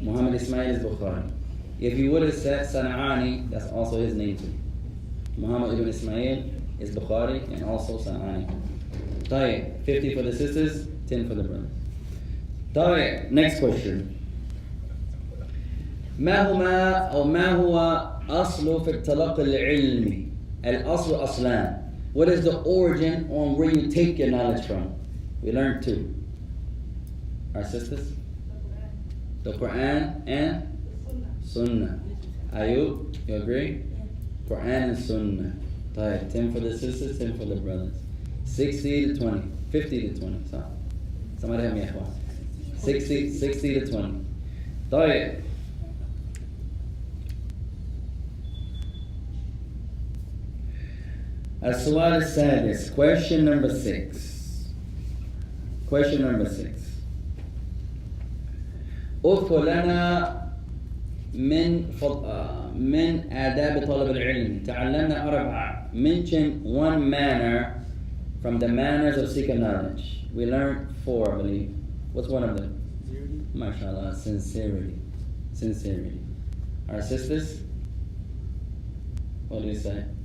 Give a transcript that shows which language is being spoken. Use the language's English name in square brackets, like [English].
[English] Muhammad Ismail is Bukhari. If you would have said San'ani, that's also his name too. Muhammad ibn Ismail is Bukhari and also San'ani. [Arabic] طيب, [English] 50 for the sisters, 10 for the brothers. طيب, next question. [Arabic] ما هو أصل في التلقي العلمي؟ الأصل أصلان. [English] What is the origin on where you take your knowledge from? We learned 2. Our sisters? The Quran and Sunnah. Ayub, you agree? Quran and Sunnah. [Arabic] طيب, [English] 10 for the sisters, 10 for the brothers. 60-20. 50-20. So, somebody help me, [Arabic] إخوان. [English] 60-20. [Arabic] طيب. السؤال السادس. [English] Question number 6. Question number 6. [Arabic] اذكر لنا من آداب طلب العلم. تعلمنا 4. [English] Mention one manner from the manners of seeking knowledge. We learned 4, I believe. What's one of them? MashaAllah, sincerity. Our sisters? What do you say?